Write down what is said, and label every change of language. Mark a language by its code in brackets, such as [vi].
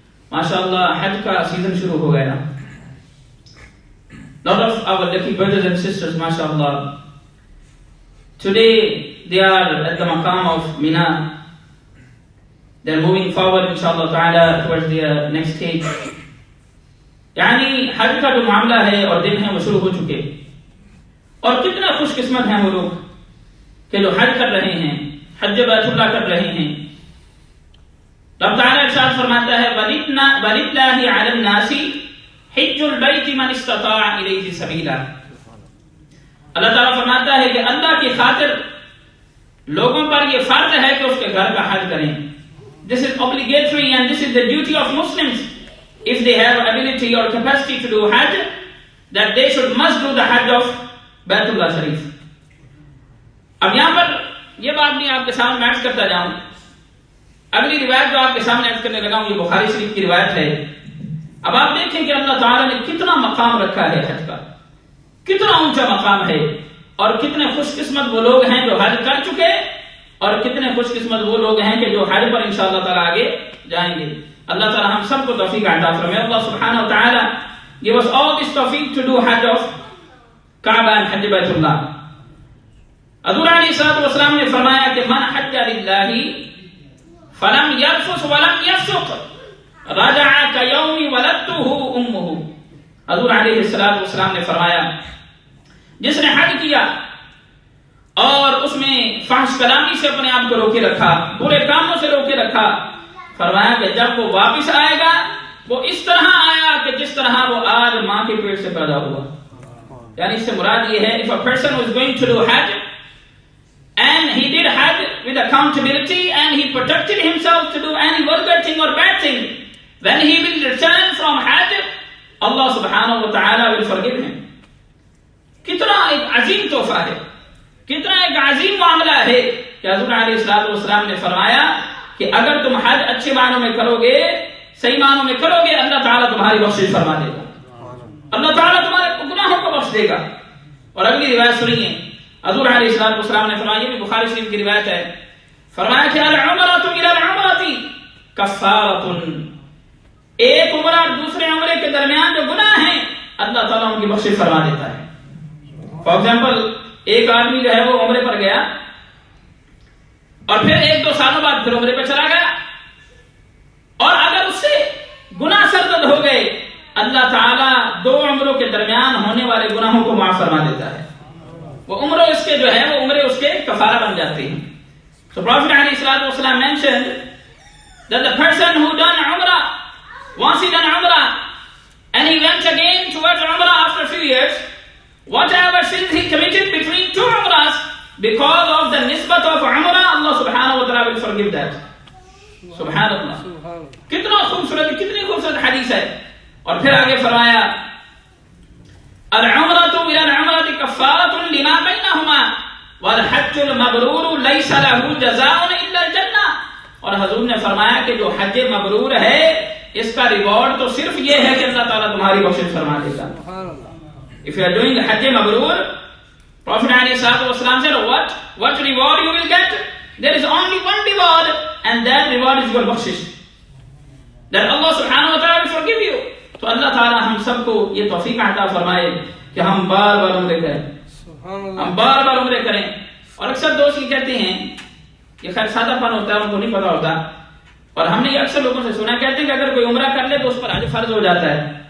[ur] ماشاءاللہ حج کا سیزن شروع ہو گیا. [en] Lot of our lucky brothers and sisters, mashallah, today they are at the maqam of Mina. They are moving forward, inshallah ta'ala, towards their next stage. [ur] یعنی حج کا جو معاملہ ہے اور دن ہے وہ شروع ہو چکے. اور کتنا خوش قسمت ہیں وہ لوگ کہ جو حج کر رہے ہیں، حج بیت اللہ کر رہے ہیں. رب تعالیٰ ارشاد فرماتا ہے [ar] وَلِلَّهِ عَلَى النَّاسِ حِجُّ الْبَيْتِ مَنِ اسْتَطَاعَ إِلَيْهِ سَبِيلًا. [ur] اللہ تعالیٰ فرماتا ہے کہ اللہ کی خاطر لوگوں پر یہ فرض ہے کہ اس کے گھر کا حج کریں. [en] This is obligatory and this is the duty of Muslims. If they have ability or capacity to do Hajj, that they should must do the Hajj of Baitullah Sharif. [ur] اب یہاں پر یہ بات بھی آپ کے سامنے عرض کرتا جاؤں. اگلی روایت جو آپ کے سامنے عرض کرنے لگا ہوں یہ بخاری شریف کی روایت ہے. اب آپ دیکھیں کہ اللہ تعالیٰ نے کتنا مقام رکھا ہے حج کا، کتنا اونچا مقام ہے، اور کتنے خوش قسمت وہ لوگ ہیں جو حج کر چکے، اور کتنے خوش قسمت وہ لوگ ہیں کہ جو حج پر انشاءاللہ تعالیٰ آگے جائیں گے. اللہ تعالیٰ ہم سب کو توفیق عطا فرمائے. [en] اللہ سبحانہ و تعالیٰ give us all this tawfiq to do Hajj of Kaaba and Hajj Baitullah. [ur] حضور علیہ الصلوۃ والسلام نے فرمایا کہ [ar] من حج للہ فلم یرفث ولم یفسق رجع کیوم ولدتہ امہ. [ur] حضور علیہ الصلوۃ والسلام نے فرمایا جس نے حج کیا اور اس میں فحش کلامی سے اپنے آپ کو روکے رکھا، برے کاموں سے روکے رکھا، فرمایا کہ جب وہ واپس آئے گا وہ اس طرح آیا کہ جس طرح وہ آج ماں کے پیٹ سے پیدا ہوا. یعنی اس سے مراد یہ ہے [en] if a person who is going to do Hajj and he did Hajj with accountability and he protected himself to do any vulgar thing or bad thing, when he will return from Hajj, Allah subhanahu wa ta'ala will forgive him. [ur] کتنا ایک عظیم تحفہ ہے, کتنا ایک عظیم معاملہ ہے کہ حضور علیہ السلام نے فرمایا کہ اگر تم حج اچھے معنوں میں کرو گے, صحیح معنوں میں کرو گے, اللہ تعالیٰ تمہاری بخشش فرما دے گا, اللہ تعالیٰ تمہارے گناہوں کو بخش دے گا. اور اگلی روایت سنیے, حضور علیہ السلام نے فرمایا, یہ بھی بخاری شریف کی روایت ہے, فرمایا کہ [ar] العمرۃ الی العمرۃ کفارۃ, [ur] ایک عمرہ اور دوسرے عمرے کے درمیان جو گناہ ہیں اللہ تعالیٰ ان کی بخشش فرما دیتا ہے. [en] for example, [ur] ایک آدمی جو ہے وہ عمرے پر گیا اور پھر 1-2 سالوں بعد پھر عمرے پہ چلا گیا, اور اگر اس سے گناہ سرزد ہو گئے, اللہ تعالیٰ 2 عمروں کے درمیان ہونے والے گناہوں کو معاف فرما دیتا ہے. وہ عمروں اس کے جو ہے وہ عمرے اس کے کفارہ بن جاتے ہیں. [en] So Prophet ﷺ mentioned that the person who done Umrah, once he done Umrah and he went again towards Umrah after a few years, whatever sins he committed between 2 Umrahs, because of the nisbat of Umrah, Allah subhanahu wa ta'ala will forgive that. Subhanallah. [ur] کتنا خوبصورت, کتنی خوبصورت حدیث ہے. اور پھر آگے فرمایا [ar] العمرۃ الی العمرۃ کفارۃ لما بینہما والحج المبرور لیس لہ جزاء الا الجنہ. [ur] اور حضور نے فرمایا کہ جو حج مبرور ہے اس کا ریوارڈ تو صرف یہ ہے کہ اللہ تعالیٰ تمہاری بخشش فرما دے گا. [en] If you are doing Hajj Mabrur, Prophet ﷺ said, what reward you will get? There is only one reward, and that reward is your bakshish. That Allah subhanahu wa ta'ala will forgive you. [ur] تو اللہ تعالیٰ ہم سب کو یہ توفیق عطا فرمائے کہ ہم بار بار عمرے کریں, ہم بار بار عمرے کریں. اور اکثر دوست یہ کہتے ہیں, یہ خیر سادہ پن ہوتا ہے, ان کو نہیں پتا ہوتا, اور ہم نے یہ اکثر لوگوں سے سنا, کہتے ہیں کہ اگر کوئی عمرہ کر لے تو اس پر حج فرض ہو جاتا ہے.